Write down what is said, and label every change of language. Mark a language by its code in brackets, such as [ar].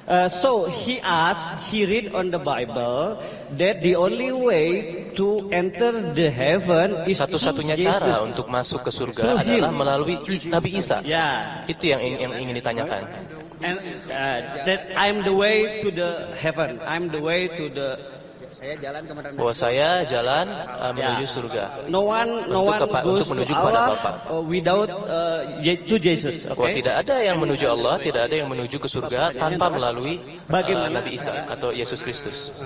[en] So he read on the Bible that the only way to enter the heaven is [id] satu-satunya cara untuk masuk ke surga adalah melalui Nabi Isa. Itu yang ingin ditanyakan. [en] And that I'm the way to the heaven. I'm the way to the. [id] Bahwa saya jalan menuju surga. [en] No one goes to Allah without to Jesus. [id] Bahwa tidak ada yang menuju Allah, tidak ada yang menuju ke surga tanpa melalui Nabi Isa atau Yesus Kristus.